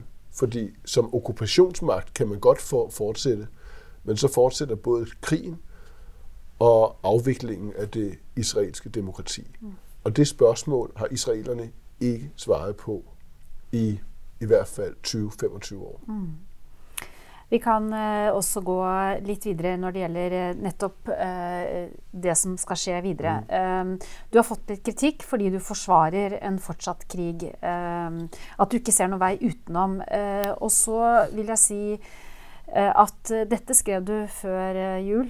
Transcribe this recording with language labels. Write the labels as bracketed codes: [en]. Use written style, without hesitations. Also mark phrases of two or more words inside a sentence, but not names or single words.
[da] Fordi som okkupationsmagt kan man godt fortsætte, men så fortsætter både krigen og afviklingen af det israelske demokrati. Og det spørgsmål har israelerne ikke svaret på i hvert fald 20-25 år. [no] Vi kan også gå litt videre når det gjelder nettopp det som skal skje videre. Du har fått litt kritikk fordi du forsvarer en fortsatt krig, at du ikke ser noen vei utenom. Og så vil jeg si at dette skrev du før jul.